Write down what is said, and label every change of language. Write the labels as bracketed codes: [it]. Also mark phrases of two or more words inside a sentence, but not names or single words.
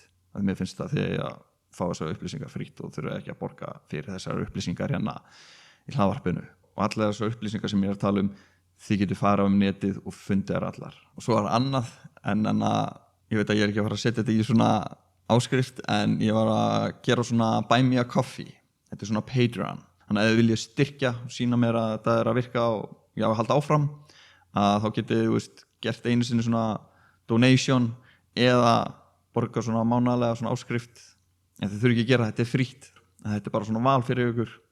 [is] Þannig að mér finnst það þegar ég að fá þessar upplýsingar frítt og þurfa ekki að borga fyrir þessar upplýsingar hérna í hlaðvarpinu. Og allar þessar upplýsingar sem ég er að tala þið getur farað netið og fundið þær allar. Og svo var annað en ég veit að ég er ekki að fara að setja þetta í svona áskrift en ég var að gera svona [en] buy me a coffee. [is] Þetta svona Patreon. Þannig að ef þið viljið styrkja og sína mér að þetta að virka og ég að halda áfram að þá getið þið gert einu sinni svona donation eða borga svona mánaðarlega svona áskrift. En þið þurfið ekki að gera þetta frítt. Þetta bara svona val fyrir ykkur.